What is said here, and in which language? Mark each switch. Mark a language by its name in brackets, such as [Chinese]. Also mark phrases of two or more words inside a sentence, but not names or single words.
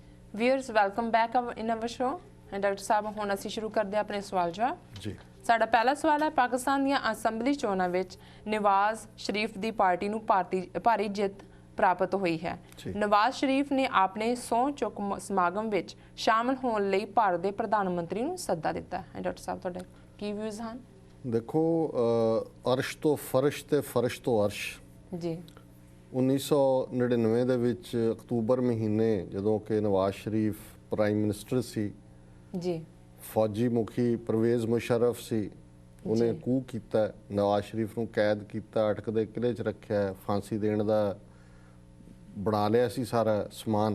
[English] viewers welcome back in our show. [Punjabi] ਡਾਕਟਰ ਸਾਹਬ ਹੁਣ ਅਸੀਂ ਸ਼ੁਰੂ ਕਰਦੇ ਅਪਣੇ ਸਵਾਲ ਜਵਾਬ जी। ਸਾਡਾ ਪਹਿਲਾ ਸਵਾਲ ਹੈ, ਪਾਕਿਸਤਾਨ ਦੀਆਂ ਅਸੈਂਬਲੀ ਚੋਣਾਂ ਵਿਚ ਨਵਾਜ਼ ਸ਼ਰੀਫ ਦੀ ਪਾਰਟੀ ਨੂੰ ਭਾਰੀ ਜਿੱਤ ਪ੍ਰਾਪਤ ਹੋਈ ਹੈ। ਨਵਾਜ਼ ਸ਼ਰੀਫ ਨੇ ਅਪਣੇ ਸਹੁੰ ਚੁੱਕ ਸਮਾਗਮ ਵਿਚ ਸ਼ਾਮਲ ਹੋਣ ਲਈ ਭਾਰਤ ਦੇ ਪ੍ਰਧਾਨਮੰਤਰੀ ਨੂੰ ਸੱਦਾ ਦਿੱਤਾ ਹੈ। ਡਾਕਟਰ ਸਾਹਬ ਤੁਹਾਡੇ ਕੀ ਵਿਊਜ਼ ਹੈਂ? ਦੇਖੋ, ਅਰਸ਼ ਤੋਂ ਫਰਸ਼ ਤੇ ਫਰਸ਼ ਤੋਂ ਅਰਸ਼ जी 1999 ਦੇ ਵਿੱਚ ਅਕਤੂਬਰ ਮਹੀਨੇ ਜਦੋਂ ਕਿ ਨਵਾਜ਼ ਸ਼ਰੀਫ ਪ੍ਰਾਈਮ ਮਿਨਿਸਟਰ ਸੀ जी ਫੌਜੀ ਮੁਖੀ ਪਰਵੇਜ਼ ਮੁਸ਼ਰਫ ਸੀ, ਉਹਨੇ ਕੂ ਕੀਤਾ, ਨਵਾਜ਼ ਸ਼ਰੀਫ ਨੂੰ ਕੈਦ ਕੀਤਾ, ਅਟਕਦੇ ਕਿਲੇ 'ਚ ਰੱਖਿਆ, ਫਾਂਸੀ ਦੇਣ ਦਾ ਬਣਾ ਲਿਆ ਸੀ ਸਾਰਾ ਸਮਾਨ।